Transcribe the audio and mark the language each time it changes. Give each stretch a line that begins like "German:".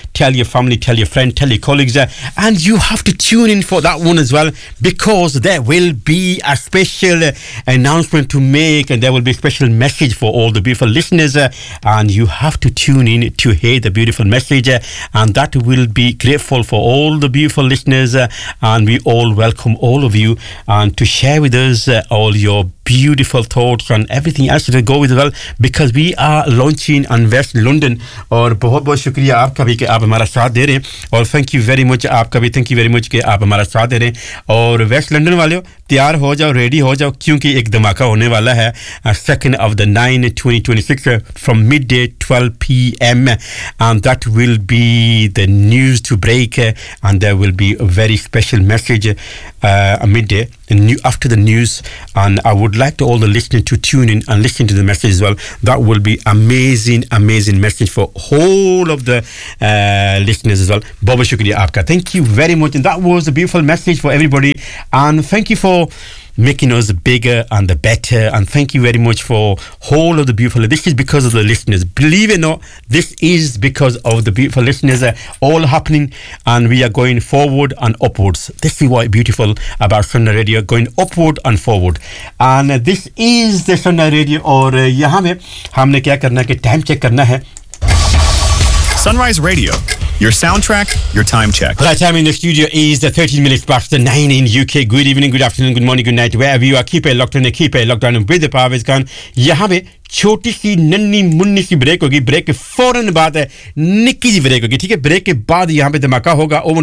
English: Tell your family, tell your friend, tell your colleagues. And you have to tune in for that one as well, because there will be a special announcement to make, and there will be a special message for all the beautiful listeners, and you have to tune in to hear the beautiful message, and that will be grateful for all the beautiful listeners, and we all welcome all of you and to share with us all your beautiful thoughts and everything else to go with as well, because we are launching on West London.
Hindi: और बहुत शुक्रिया आपका भी के आप हमारा साथ दे रहे हैं, और
English: thank you very much
Hindi: आपका भी, thank you very much के आप हमारा साथ दे रहे हैं। और West London वालों, तैयार हो जाओ, ready हो जाओ, क्योंकि एक धमाका होने वाला है
English: 2nd of the 9 2026 from midday 12 PM, and that will be the news to break, and there will be a very special message midday after the news. And I would like to all the listeners to tune in and listen to the message as well. That will be amazing message for all of the listeners as well.
Hindi: Baba shukriya aapka,
English: thank you very much, and that was a beautiful message for everybody, and thank you for making us bigger and the better, and thank you very much for all of the beautiful. This is because of the listeners, believe it or not, this is because of the beautiful listeners, all happening, and we are going forward and upwards. This is what beautiful about Sunday Radio, going upward and forward. And this is the Sunday Radio,
Hindi: और यहाँ पे हमने क्या करना है कि time check करना है।
English: Sunrise Radio, your soundtrack, your time check. Well, that time in the studio is the 13 minutes past the 9 in UK. Good evening, good afternoon, good morning, good night, wherever you are. Keep it locked in, keep it locked down with the power is gone.
Hindi: यहाँ पे छोटी सी नन्नी मुन्नी सी break होगी, break फ़ौरन बाद है, निक्की जी break होगी, ठीक है, ब्रेक के बाद यहाँ पे धमाका होगा।